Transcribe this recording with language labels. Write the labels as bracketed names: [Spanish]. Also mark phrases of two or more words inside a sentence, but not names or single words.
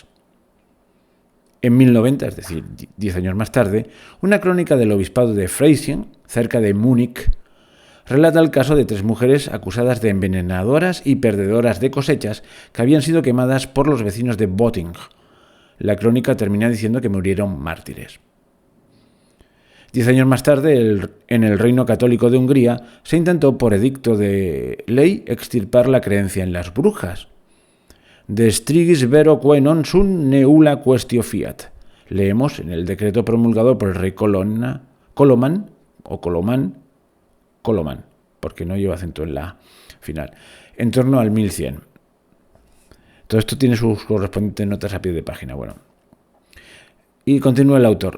[Spanish] En 1090, es decir, 10 años más tarde, una crónica del obispado de Freising, cerca de Múnich, relata el caso de 3 mujeres acusadas de envenenadoras y perdedoras de cosechas que habían sido quemadas por los vecinos de Botting. La crónica termina diciendo que murieron mártires. 10 años más tarde, en el Reino Católico de Hungría, se intentó por edicto de ley extirpar la creencia en las brujas. [Latin] De strigis vero quae non sunt neula quaestio fiat. [Spanish] Leemos en el decreto promulgado por el rey Coloman, porque no lleva acento en la final, en torno al 1100. Todo esto tiene sus correspondientes notas a pie de página. Y continúa el autor.